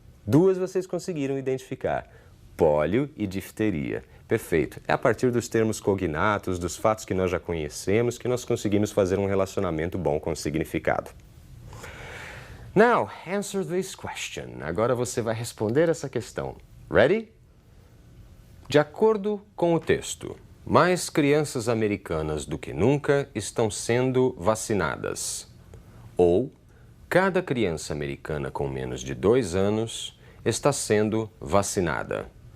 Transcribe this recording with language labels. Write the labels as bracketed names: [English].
[Portuguese] Duas vocês conseguiram identificar: pólio e difteria. Perfeito. É a partir dos termos cognatos, dos fatos que nós já conhecemos, que nós conseguimos fazer um relacionamento bom com o significado. [English] Now, answer this question. [Portuguese] Agora você vai responder essa questão. [English] Ready? [Portuguese] De acordo com o texto, mais crianças americanas do que nunca estão sendo vacinadas. Ou, cada criança americana com menos de 2 anos está sendo vacinada.